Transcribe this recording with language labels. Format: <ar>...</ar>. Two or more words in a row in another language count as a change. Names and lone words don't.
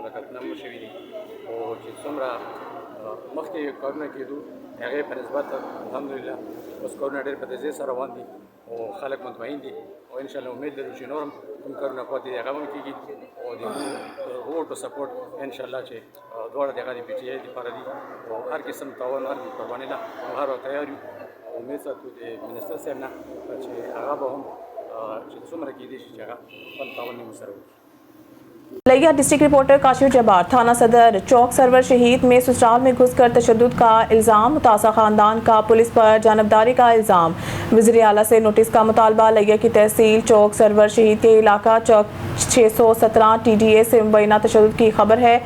<ps>ملاقاتونه هم شوي دي او چې څومره مخکې کارونه کېدو هغې په نسبت</ps> <ar>الحمدلله</ar> <ps>اوس کارونه ډېر په تیزۍ سره روان دي او خلک مطمئن دي او</ps> <ar>انشاءالله</ar> <ps>امید لرو چې نور هم کوم کارونه پاتې دي هغه هم کېږي او د ووټ په سپورټ</ps> <ar>انشاءالله</ar> <ps>چې دواړه د هغه د پی ټي آی دپاره دي او هر قسم تعاون هر قربانۍ نه هر وخت تیار یو او امید ساتو د منسټر صاحب نه چې هغه به هم چې څومره کېدی شي چې هغه خپل تعاون یې ورسره وکړي.</ps> <ur>लिया</ur> <en>district reporter</en> <ur>کاشف جبار تھانہ صدر چوک سرور شہید میں سسرال میں گھس کر تشدد کا الزام متاثرہ خاندان کا پولیس پر جانبداری کا الزام وزیر اعلیٰ سے نوٹس کا مطالبہ لیہ کی تحصیل چوک سرور شہید کے علاقہ چوک 617 TDA سے مبینہ تشدد کی خبر ہے.</ur>